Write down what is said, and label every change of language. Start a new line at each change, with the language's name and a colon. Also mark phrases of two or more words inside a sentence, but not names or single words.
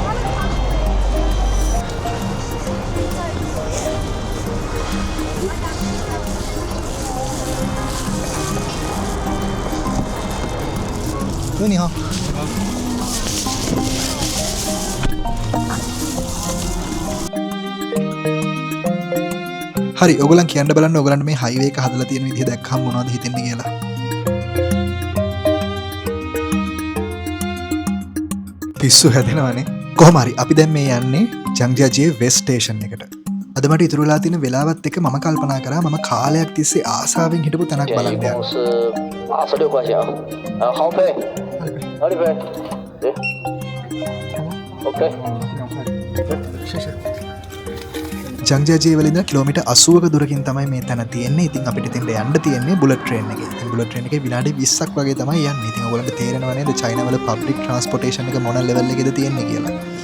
Korean: 네,
Chinese: 你好。
Sinhala: හරි ඔයගොල්ලන් කියන්න බලන්න ඔයගලන්ට මේ හයිවේ එක හදලා තියෙන විදිහ දැක්කම මොනවද හිතෙන්නේ කියලා. පිස්සු හැදෙනවනේ. කොහොම හරි අපි දැන් මේ යන්නේ ජංජාජියේ
English: west station
Sinhala: එකට. අද මට ඉතුරු වෙලා තියෙන වෙලාවත් එක්ක මම කල්පනා කරා මම කාලයක් තිස්සේ ආසාවෙන් හිටපු තැනක් බලන්න යන්න.
Chinese: 86 块钱啊，好配，哪里配？对 ，OK。
Sinhala: ජංජාජිය වල ඉඳන් කිලෝමීටර් 80ක දුරකින් තමයි මේ තැන තියෙන්නේ. ඉතින් අපිට ඉතින් යන්න තියෙන්නේ
English: bullet train
Sinhala: එකේ. ඉතින්
English: bullet train
Sinhala: එකේ විනාඩි 20ක් වගේ තමයි යන්නේ. ඉතින් ඔයගොල්ලන්ට තේරෙනව නේද චයිනාවල
English: public transportation
Sinhala: එක මොන ලෙවල් එකේද තියෙන්නේ කියලා.